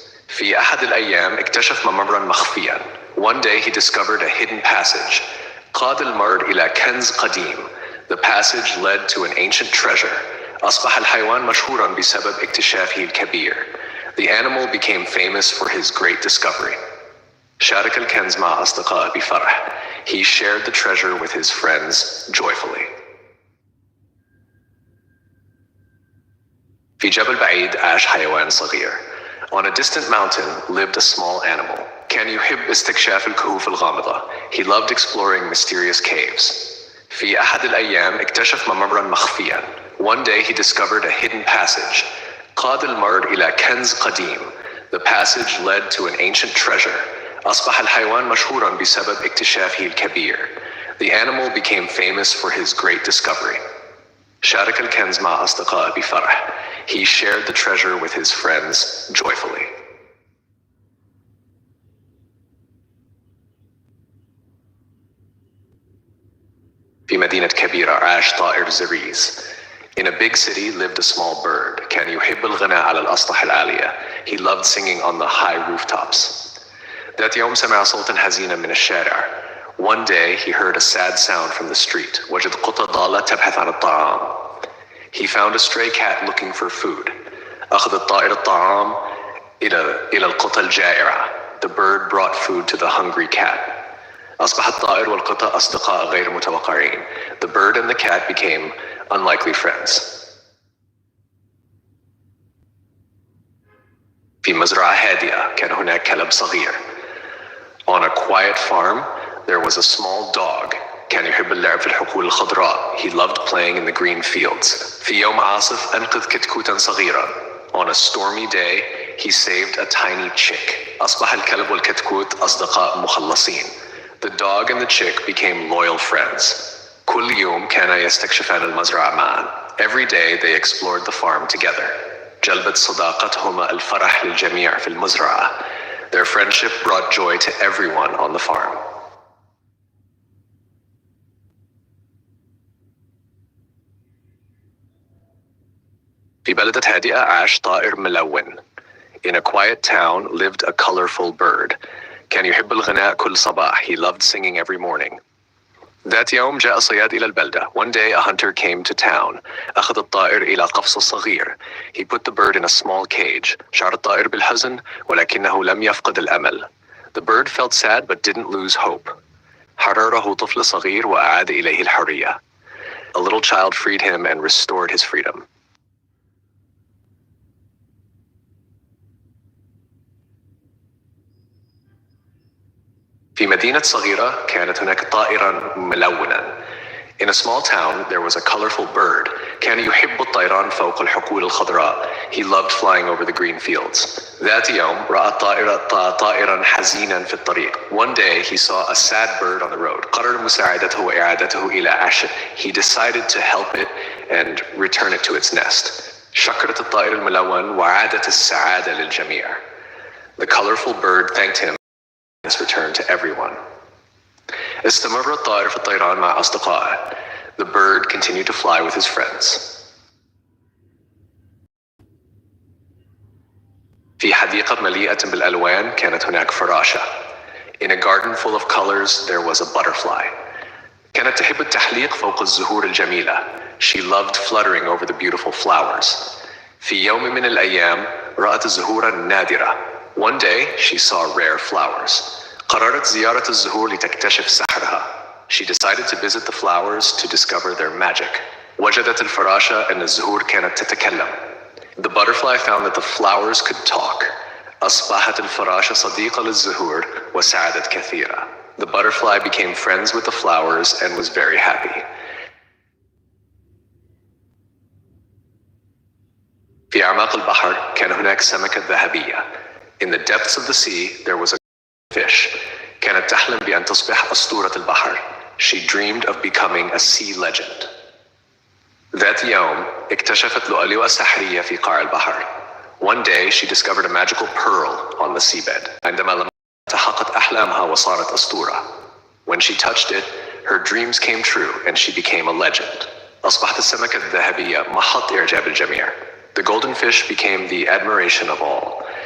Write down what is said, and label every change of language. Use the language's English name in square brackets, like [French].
[Arabic] في أحد الأيام اكتشف ممرا مخفيا. [English] One day he discovered a hidden passage. [Arabic] قاد الممر إلى كنز قديم. [English] The passage led to an ancient treasure. [Arabic] أصبح الحيوان مشهورا بسبب اكتشافه الكبير. [English] The animal became famous for his great discovery. [Arabic] شارك الكنز مع أصدقائه بفرح. [English] He shared the treasure with his friends joyfully. [Arabic] في جبل بعيد عاش حيوان صغير. [English] On a distant mountain lived a small animal. [Arabic] كان يحب استكشاف الكهوف الغامضة. [English] He loved exploring mysterious caves. [Arabic] في أحد الأيام اكتشف ممرا مخفيا. [English] One day he discovered a hidden passage. [Arabic] قاد الممر إلى كنز قديم. [English] The passage led to an ancient treasure. [Arabic] أصبح الحيوان مشهورا بسبب اكتشافه الكبير. [English] The animal became famous for his great discovery. [Arabic] شارك الكنز مع أصدقائه بفرح. [English] He shared the treasure with his friends joyfully. [Arabic] في مدينة كبيرة عاش طائر زريز. [English] In a big city lived a small bird. [Arabic] كان يحب الغناء على الأسطح العالية. [English] He loved singing on the high rooftops. [Arabic] ذات يوم سمع صوتا حزينا من الشارع. [English] One day he heard a sad sound from the street. [Arabic] وجد قطة ضالة تبحث عن الطعام. [English] He found a stray cat looking for food. [Arabic] أخذ الطائر الطعام إلى القطة الجائعة. [English] The bird brought food to the hungry cat. [Arabic] أصبح الطائر والقطة أصدقاء غير متوقعين. [English] The bird and the cat became unlikely friends. [Arabic] في مزرعة هادئة كان هناك كلب صغير. [English] On a quiet farm, there was a small dog. [Arabic] كان يحب اللعب في الحقول الخضراء. [English] He loved playing in the green fields. [Arabic] في يوم عاصف أنقذ كتكوتا صغيرا. [English] On a stormy day, he saved a tiny chick. [Arabic] أصبح الكلب والكتكوت أصدقاء مخلصين. [English] The dog and the chick became loyal friends. [Arabic] كل يوم كانا يستكشفان المزرعة معا. [English] Every day they explored the farm together. [Arabic] جلبت صداقتهما الفرح للجميع في المزرعة. [English] Their friendship brought joy to everyone on the farm. [Arabic] في بلدة هادئة عاش طائر ملون. [English] In a quiet town lived a colorful bird. [Arabic] كان يحب الغناء كل صباح. [English] He loved singing every morning. [Arabic] ذات يوم جاء صياد إلى البلدة. [English] One day a hunter came to town. [Arabic] أخذ الطائر إلى قفص صغير. [English] He put the bird in a small cage. [Arabic] شعر الطائر بالحزن ولكنه لم يفقد الأمل. [English] The bird felt sad but didn't lose hope. [Arabic] حرره طفل صغير وأعاد إليه الحرية. [English] A little child freed him and restored his freedom. [Arabic] في مدينة صغيرة كانت هناك طائرا ملونا. [English] In a small town there was a colorful bird. [Arabic] كان يحب الطيران فوق الحقول الخضراء. [English] He loved flying over the green fields. [Arabic] ذات يوم رأى طائرا حزينا في الطريق. [English] One day he saw a sad bird on the road. [Arabic] قرر مساعدته وإعادته إلى عشه. [English] He decided to help it and return it to its nest. [Arabic] شكرت الطائر الملون وعادت السعادة للجميع. [English] The colorful bird thanked him his return to everyone. [Arabic] استمر الطائر في الطيران مع أصدقائه. [English] The bird continued to fly with his friends. [Arabic] في حديقة مليئة بالألوان كانت هناك فراشة. [English] In a garden full of colors there was a butterfly. [Arabic] كانت تحب التحليق فوق الزهور الجميلة. [English] She loved fluttering over the beautiful flowers. [Arabic] في يوم من الأيام رأت الزهور النادرة. [English] One day she saw rare flowers. [Arabic] قررت زيارة الزهور لتكتشف سحرها. [English] She decided to visit the flowers to discover their magic. [Arabic] وجدت الفراشة أن الزهور كانت تتكلم. [English] The butterfly found that the flowers could talk. [Arabic] أصبحت الفراشة صديقة للزهور وسعدت كثيرا. [English] The butterfly became friends with the flowers and was very happy. [Arabic] في أعماق البحر كان هناك سمكة ذهبية. [English] In the depths of the sea, there was a fish. [Arabic] كانت تحلم بأن تصبح أسطورة البحر. [English] She dreamed of becoming a sea legend. [Arabic] ذات يوم اكتشفت لؤلؤة سحرية في قاع البحر. [English] One day she discovered a magical pearl on the seabed. [Arabic] عندما تحققت أحلامها وصارت أسطورة. [English] When she touched it, her dreams came true and she became a legend. [Arabic] أصبحت السمكة الذهبية محط إعجاب الجميع. [English] The golden fish became the admiration of all.